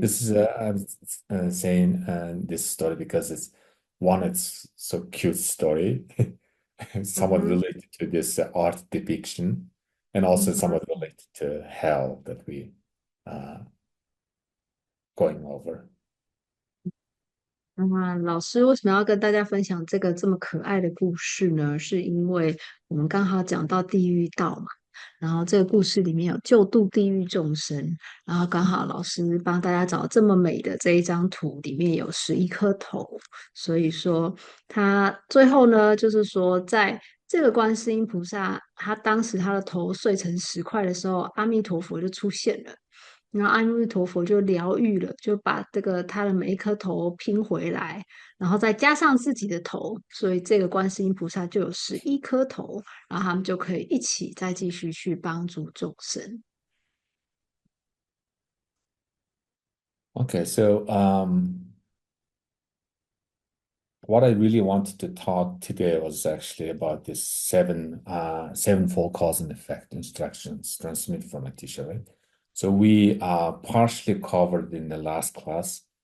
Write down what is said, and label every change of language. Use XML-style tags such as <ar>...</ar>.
<en>This is I'm saying this story because it's so cute story, somewhat uh-huh, related to this art depiction, and also uh-huh. somewhat related to hell that we uh, going over.</en> <zh>老师为什么要跟大家分享这个这么可爱的故事呢？是因为我们刚好讲到地狱道嘛，然后这个故事里面有救度地狱众生，然后刚好老师帮大家找这么美的这一张图，里面有11颗头，所以说他最后呢，就是说在这个观世音菩萨，他当时他的头碎成10块的时候，阿弥陀佛就出现了。然后阿弥陀佛就疗愈了，就把这个他的每一颗头拼回来，然后再加上自己的头，所以这个观世音菩萨就有11颗头，然后他们就可以一起再继续去帮助众生。</zh> <en>Okay, so what I really wanted to talk today was actually about this sevenfold cause and effect instructions transmitted from a teacher, right? So we partially covered in the last class.</en>